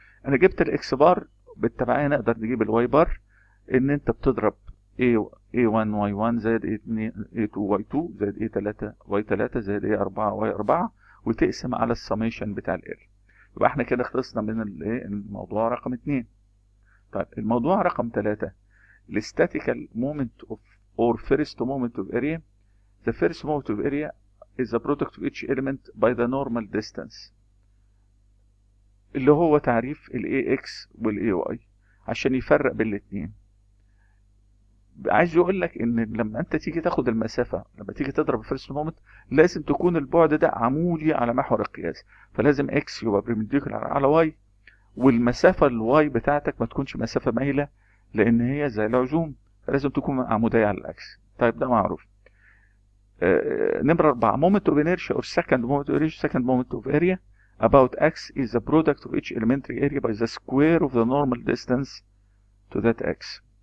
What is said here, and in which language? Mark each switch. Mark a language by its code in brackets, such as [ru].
[ar] انا جبت الاكس بار، بالتبعية نقدر نجيب الواي بار. ان انت بتضرب A1 Y1 زائد A2 Y2 زائد A3 Y3 زائد A4 Y4، وتقسم على السميشن بتاع الاريا. يبقى احنا كده خلصنا من الموضوع رقم 2. طيب الموضوع رقم 3، الستاتيكال مومنت اوف or first moment of area. [en] The first moment of area is the product of each element by the normal distance، [ar] اللي هو تعريف ال AX وال AY عشان يفرق بين الاتنين. عايز يقول لك ان لما انت تيجي تاخد المسافة، لما تيجي تضرب الفيرست مومنت، لازم تكون البعد ده عمودي على محور القياس، فلازم X يبقى بريمديكولار على Y، والمسافة الواي بتاعتك ما تكونش مسافة مايلة لان هي زي العزوم، فلازم تكون عمودية على الاكس. طيب ده معروف. نمرة 4، [en] moment of inertia or second moment of area. Second moment of area about x is the product of each elementary area by the square of the normal distance to that x.